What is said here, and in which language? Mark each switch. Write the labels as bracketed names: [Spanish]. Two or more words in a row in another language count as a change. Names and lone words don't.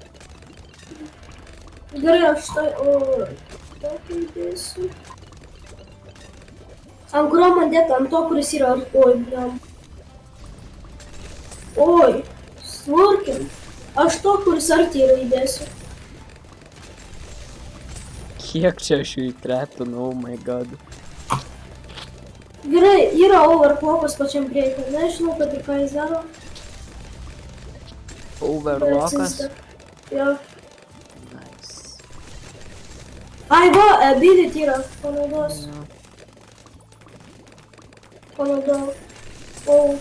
[Lithuanian] Gerai, aš tai įdėsiu. Ant kurio man dėta, ant to, kuris yra oi, bliam. Oi, slurkim. Aš to, kuris arti yra įdėsiu. Kiek čia aš jų įtrepinu, [English] oh my god. [Lithuanian] Gerai, yra overclockas pačiam priekį. Nežinau, kad ir ką jis daro. Overclockas? Jo. [English] Nice. [Lithuanian] Ai, va, ability yra. Panaudos. Panaudau. O.